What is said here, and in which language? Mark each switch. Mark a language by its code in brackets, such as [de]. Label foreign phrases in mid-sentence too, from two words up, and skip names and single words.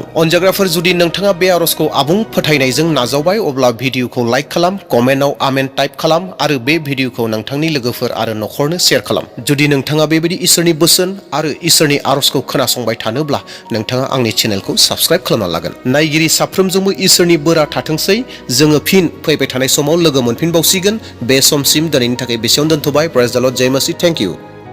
[brx] अनजाग्राफोर, जुदि नोंथाङा बे आरजखौ आबुं फोथायनायजों नाजावबाय अब्ला भिडिअखौ लाइक खालाम, कमेन्टआव आमेन टाइप खालाम आरो बे भिडिअखौ नोंथांनि लोगोफोर आरो नखरनो शेयार खालाम। जुदि नोंथाङा बेबायदि इसोरनि बोसोन आरो इसोरनि आरजखौ खोनासंबाय थानोब्ला नोंथाङा आंनि चेनेलखौ साबस्क्राइब खालामना लागोन। नायगिरि साफ्रोमजोंबो इसोरनि बोरा थाथोंसै। जोङो फिन फैबाय थानाय समाव लोगो मोनफिनबावसिगोन। बे समसिम दिनैनि थाखाय बेसेयावनो दोनथ'बाय। [en] praise the Lord, [hi] जय मसीह, [en] thank you.